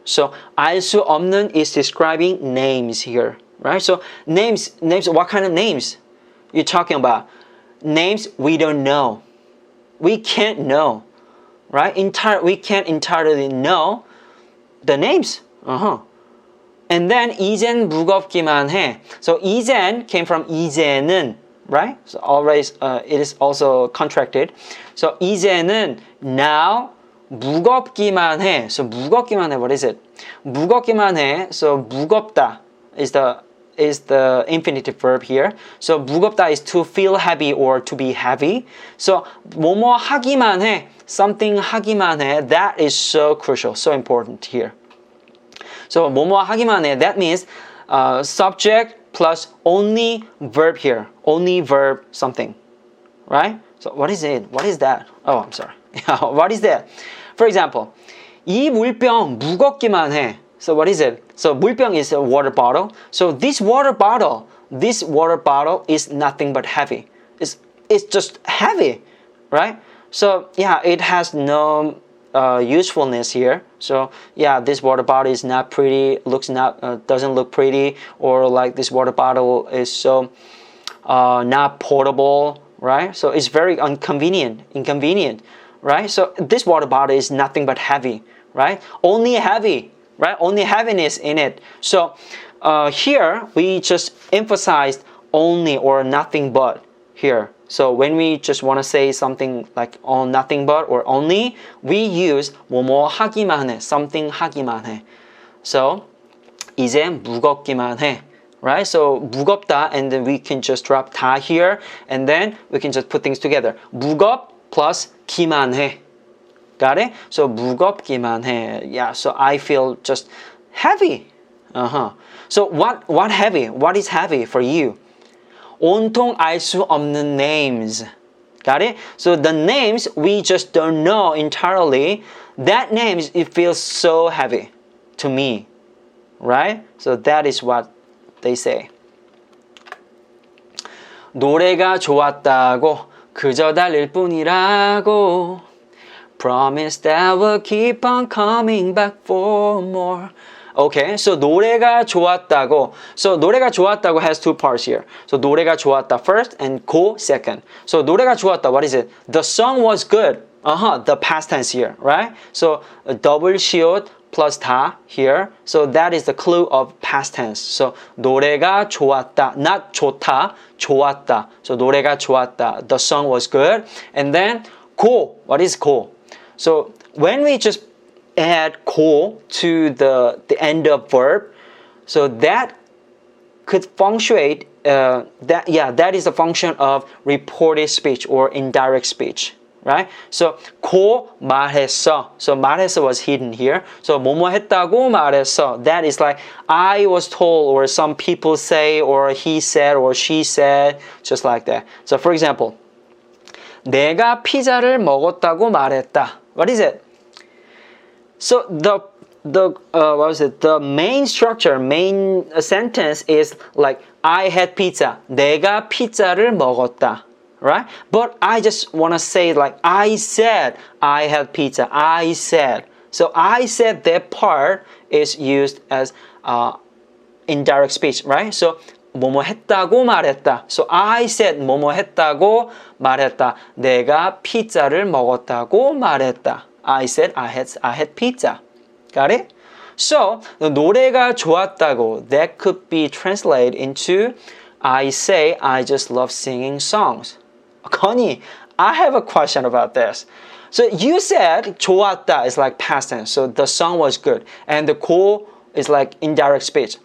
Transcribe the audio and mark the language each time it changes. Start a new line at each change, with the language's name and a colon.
English: So 알 수 없는 is describing names here, right? So names. What kind of names you're talking about? Names we don't know. We can't know, right? We can't entirely know the names.
Korean: And then 이젠 무겁기만 해.
English: So 이젠 came from 이제는, right? So always it is also contracted.
Korean: So 이제는 now 무겁기만 해. So 무겁기만 해. What is it? 무겁기만 해.
English: So 무겁다 is the infinitive verb here. So 무겁다 is to feel heavy or to be heavy.
Korean: So 뭐뭐 하기만 해. Something 하기만 해.
English: That is so crucial, so important here.
Korean: So 뭐뭐 하기만 해.
English: That means subject plus only verb here. Only verb something, right? So what is it? What is that? Oh, I'm sorry. What is that?
Korean: For example, 이 물병 무겁기만 해.
English: So what is it? So 물병 is a water bottle. So this water bottle is nothing but heavy. It's just heavy, right? So yeah, it has no usefulness here. So yeah, this water bottle is not pretty. Doesn't look pretty, or like this water bottle is so not portable, right? So it's very inconvenient, right? So this water bottle is nothing but heavy, right? Only heavy, right? Only heaviness in it. So here we just emphasized only or nothing but here. So when we just want to say something like nothing but or only, we use 뭐뭐 하기만 해, something 하기만 해.
Korean: So 이제 무겁기만 해, right?
English: So 무겁다, and then we can just drop 다 here, and then we can just put things together. 무겁 plus 기만 해. Got it? So 무겁기만 해. Yeah. So I feel just heavy. So what heavy? What is heavy for you?
Korean: 온통 알 수 없는 names.
English: Got it? So the names we just don't know entirely. That names, it feels so heavy to me, right? So that is what they say.
Korean: 노래가 좋았다고 그저 달릴 뿐이라고
English: Promise that we'll keep on coming back for more. Okay, so 노래가 좋았다고. So 노래가 좋았다고 has two parts here. So 노래가 좋았다 first and 고 second. So 노래가 좋았다, what is it? The song was good. The past tense here, right? So double 시옷 plus 다 here. So that is the clue of past tense.
Korean: So 노래가 좋았다, not 좋다, 좋았다.
English: So
Korean: 노래가 좋았다.
English: The song was good. And then 고, what is 고? So when we just add 고 to the end of verb, so that could punctuate that is a function of reported speech or indirect speech, right?
Korean: So 고 말했어.
English: So 말했어 was hidden here.
Korean: So 뭐뭐 했다고 말했어.
English: That is like I was told, or some people say, or he said, or she said, just like that.
Korean: So for example, 내가 피자를 먹었다고 말했다.
English: What is it? So what was it? The main structure, main sentence is like I had pizza.
Korean: 내가 피자를 먹었다, right?
English: But I just want to say like I said I had pizza. I said. So I said that part is used as indirect speech, right?
Korean: So 뭐뭐 했다고 말했다. So I said 뭐뭐 했다고 말했다. 내가 피자를 먹었다고 말했다.
English: I said I had pizza. Got it? So 노래가 좋았다고, that could be translated into I say I just love singing songs. Connie, I have a question about this. So you said 좋았다 is like past tense, so the song was good, and the 고 is like indirect speech.